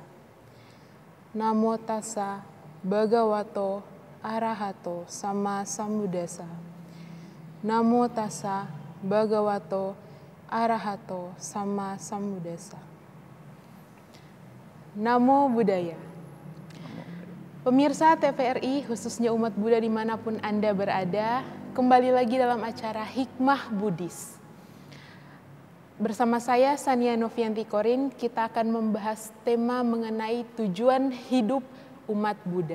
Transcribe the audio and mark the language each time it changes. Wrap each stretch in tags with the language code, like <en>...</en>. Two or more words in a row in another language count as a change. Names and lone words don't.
<pi>Namo tassa bhagavato arahato sama sambuddhassa. Namo tassa bhagavato arahato sama sambuddhassa. Namo Buddhaya.</pi> <id>Pemirsa TVRI, khususnya umat Buddha dimanapun Anda berada, kembali lagi dalam acara Hikmah Buddhis. Bersama saya, Sania Novianti Korin, kita akan membahas tema mengenai tujuan hidup umat Buddha.</id>